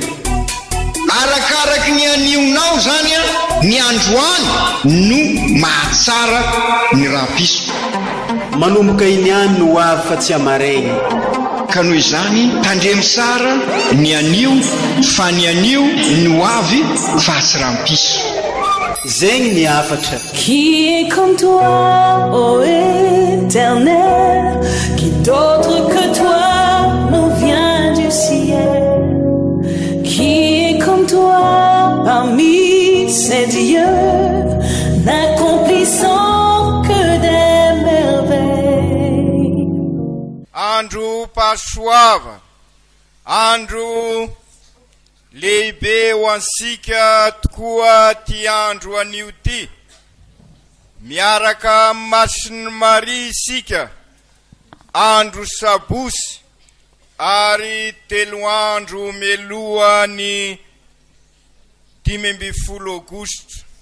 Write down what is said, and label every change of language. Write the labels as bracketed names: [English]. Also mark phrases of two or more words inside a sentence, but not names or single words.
[Malagasy] Arakaraky ny anionao zany a, ny androany no mahatsara ny rampiso. Manomboka iniany no ho avy fa tsy amaraigny. Ka noho izany tandremy sara ny anio fa ny anio ny ho avy fa tsy rampiso. Zegny ny afatra. [French] Qui est comme toi, ô Éternel, qui d'autre que toi nous vient du ciel? Qui est comme toi parmi ces dieux, n'accomplissant que des merveilles? [Malagasy] Andro pasoava, andro lehibe ho ansika tokoa ty andro anio ty. Miaraka Masiny Maria isika, andro sabosy ary 3 andro meloa ny 15 Aogositra.